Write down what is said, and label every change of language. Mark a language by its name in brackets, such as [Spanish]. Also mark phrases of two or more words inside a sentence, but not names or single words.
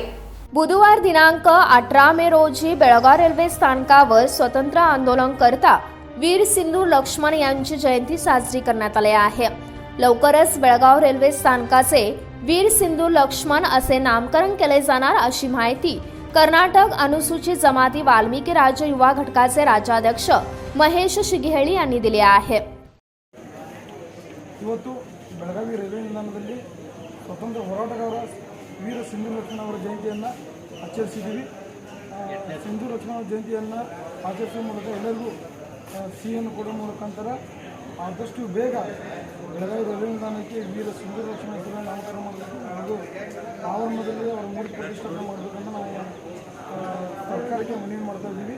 [Marathi] बुधवार दिनांक 18 मे रोजी बेळगाव रेल्वे स्थानकावर स्वतंत्र आंदोलनकर्ता वीर सिंदूर लक्ष्मण यांची जयंती साजरी करण्यात आली आहे। लवकरच बेळगाव रेल्वे स्थानकाचे वीर सिंदूर लक्ष्मण असे नामकरण केले जाणार अशी माहिती कर्नाटक अनुसूचित जमाती वाल्मिकी राज्य युवा घटकाचे राज्याध्यक्ष महेश शिगहेळी यांनी दिली आहे। [Kannada] ಇವತ್ತು ಬೆಳಗಾವಿ ರೈಲ್ವೆ ನಿಲ್ದಾಣದಲ್ಲಿ ಸ್ವತಂತ್ರ ಹೋರಾಟಗಾರ ವೀರ ಸಿಂಧೂರ್ ಲಕ್ಷ್ಮಣ ಅವರ ಜಯಂತಿಯನ್ನು ಆಚರಿಸಿದ್ದೀವಿ। ಸಿಂಧೂರ್ ಲಕ್ಷ್ಮಣ ಅವರ ಜಯಂತಿಯನ್ನು ಆಚರಿಸುವ ಮೂಲಕ ಎಲ್ಲರಿಗೂ ಸಿಹಿಯನ್ನು ಕೊಡುವ ಮುಖಾಂತರ ಆದಷ್ಟು ಬೇಗ ಬೆಳಗಾವಿ ರೈಲ್ವೆ ನಿಲ್ದಾಣಕ್ಕೆ ವೀರ ಸಿಂಧೂರ್ ಲಕ್ಷ್ಮಣ ಹೆಸರನ್ನು ನಾಮಕರಣ ಮಾಡಬೇಕು ಹಾಗೂ ಆವರಣದಲ್ಲಿ ಅವರ ಮೂರ್ತಿ ಪ್ರತಿಷ್ಠಾಪನೆ ಮಾಡಬೇಕಂತ ನಾವು ಸರ್ಕಾರಕ್ಕೆ ಮನವಿ ಮಾಡ್ತಾ ಇದ್ದೀವಿ।